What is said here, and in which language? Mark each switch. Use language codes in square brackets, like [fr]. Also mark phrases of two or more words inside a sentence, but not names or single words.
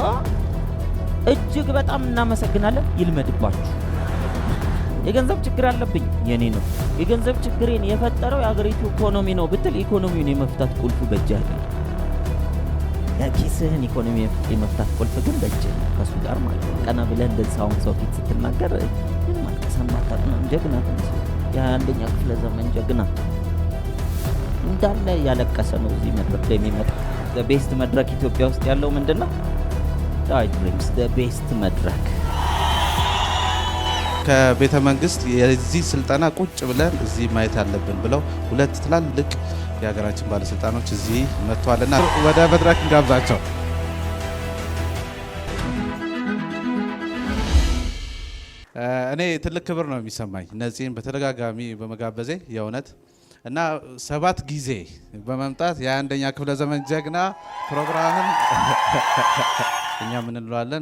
[am] እጅግ በጣም እናመሰግናለን። ይልመድባችሁ። የገንዘብ ችግር አለብኝ የኔ ነው። የገንዘብ ችግሬን የፈጠረው የአገሪቱ ኢኮኖሚ ነው ብትል ኢኮኖሚውን የመፍታት ቁልፉ በእጅህ አይደለም። የኪስህን ኢኮኖሚ የመፍታት ቁልፍ ግን በእጅህ ነው፣ ከሱ ጋር ማለት ነው። ቀና ብለህ እንደዚህ ሰው ፊት ስትናገር ምንም አልተሰማታም። ጀግና ትመስል የአንደኛ ክፍለ ዘመን ጀግና እንዳለ ያለቀሰ ነው እዚህ መድረክ ላይ የሚመጣ። [en] the best [am] መድረክ ኢትዮጵያ ውስጥ ያለው ምንድነው? ዳይ ድሪምስ [en] the best [am] መድረክ። ከቤተ መንግስት የዚህ ስልጠና ቁጭ ብለን እዚህ ማየት አለብን ብለው 2 ትላልቅ የሀገራችን ባለስልጣኖች እዚህ መጥተዋልና ወደ መድረክ እንጋብዛቸው። እኔ ትልቅ ክብር ነው የሚሰማኝ ነፂን በተደጋጋሚ በመጋበዜ የእውነት እና 7 ጊዜ በመምጣት የ21ኛ ክፍለ ዘመን ጀግና ፕሮግራምን እኛ ምን እንለዋለን?